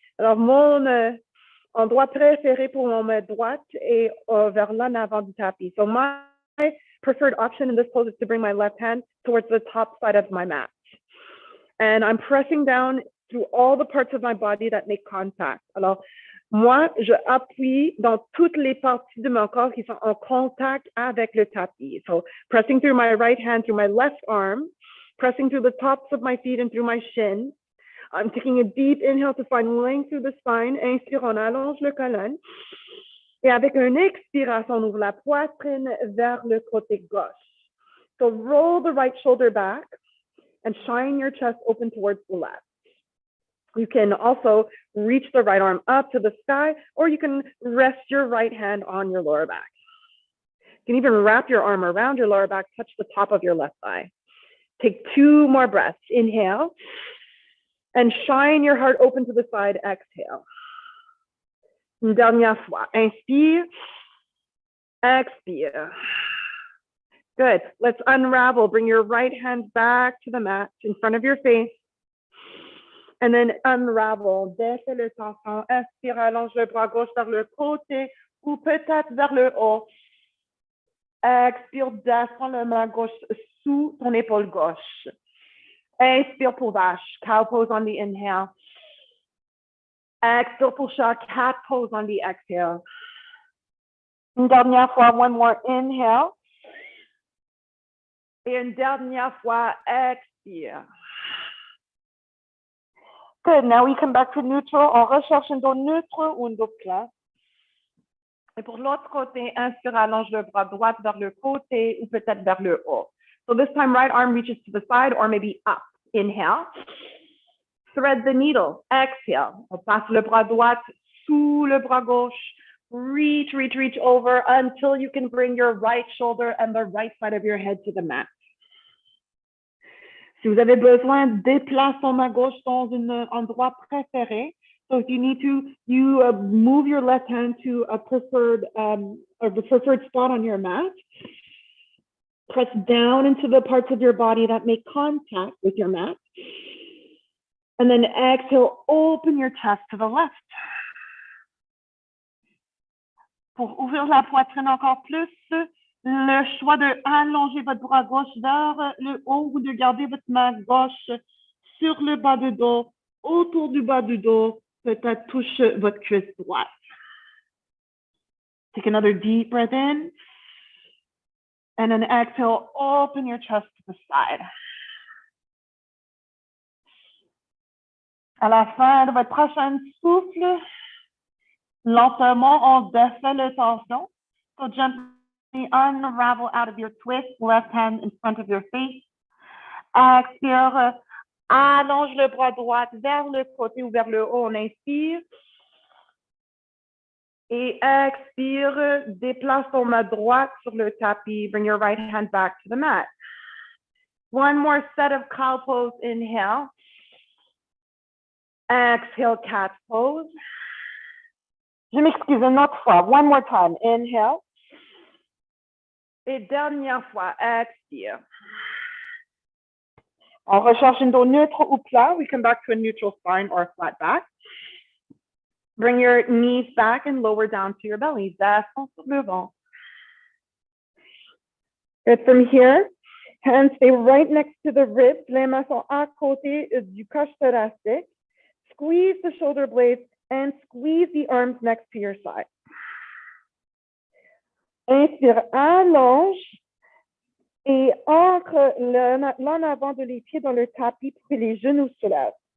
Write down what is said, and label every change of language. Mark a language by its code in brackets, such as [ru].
[fr] Alors mon endroit préféré pour mon main droite est vers l'en avant du tapis. [en] So my preferred option in this pose is to bring my left hand towards the top side of my mat. And I'm pressing down through all the parts of my body that make contact. [fr] Alors, moi, je appuie dans toutes les parties de mon corps qui sont en contact avec le tapis. [en] So, pressing through my right hand, through my left arm, pressing through the tops of my feet and through my shins. I'm taking a deep inhale to find length through the spine. [fr] Inspire, on allonge le colonne. Et avec une expiration, on ouvre la poitrine vers le côté gauche. [en] So, roll the right shoulder back and shine your chest open towards the left. You can also reach the right arm up to the sky, or you can rest your right hand on your lower back. You can even wrap your arm around your lower back, touch the top of your left thigh. Take 2 more breaths. Inhale, and shine your heart open to the side. Exhale. [fr] Une dernière fois. Inspire, expire. [en] Good. Let's unravel. Bring your right hand back to the mat in front of your face. And then unravel. [fr] Défais le tension. Inspire, allonge le bras gauche vers le côté ou peut-être vers le haut. Expire, descends le main gauche sous ton épaule gauche. Inspire pour vache. [en] Cow pose on the inhale. [fr] Expire pour chat. [en] Cat pose on the exhale. [fr] Une dernière fois. [en] One more inhale. [fr] Et une dernière fois, expire. [en] Good. Now we come back to neutral. [fr] On recherche un dos neutre ou un dos plat. Et pour l'autre côté, inspire, allonge le bras droit vers le côté ou peut-être vers le haut. [en] So this time, right arm reaches to the side or maybe up. Inhale. Thread the needle. Exhale. [fr] On passe le bras droit sous le bras gauche. [en] Reach, reach, reach over until you can bring your right shoulder and the right side of your head to the mat. [fr] Si vous avez besoin, déplace ton main gauche dans un endroit préféré. [en] So if you need to, you move your left hand to a preferred spot on your mat. Press down into the parts of your body that make contact with your mat. And then exhale, open your chest to the left. [fr] Pour ouvrir la poitrine encore plus, le choix de allonger votre bras gauche vers le haut ou de garder votre main gauche sur le bas du dos, autour du bas du dos, peut-être touche votre cuisse droite. [en] Take another deep breath in. And then exhale, open your chest to the side. [fr] À la fin de votre prochain souffle, lentement, on défait le tension. [en] So gently unravel out of your twist, left hand in front of your face. [fr] Expire, allonge le bras droit vers le côté ou vers le haut, on inspire. Et expire, déplace ton main droite sur le tapis. [en] Bring your right hand back to the mat. One more set of cow pose, inhale. Exhale, cat pose. [fr] Je m'excuse une autre fois. [en] One more time. Inhale. [fr] Et dernière fois, expire. On recherche un dos neutre ou plat. [en] We come back to a neutral spine or a flat back. Bring your knees back and lower down to your belly. [fr] Descends sur le ventre. [en] Good. From here, hands stay right next to the ribs. [fr] Les mains sont à côté du coche thoracique. [en] Squeeze the shoulder blades and squeeze the arms next to your side. [fr] Inspire, allonge et ancre l'en avant de les pieds dans le tapis pour que les genoux se lèvent.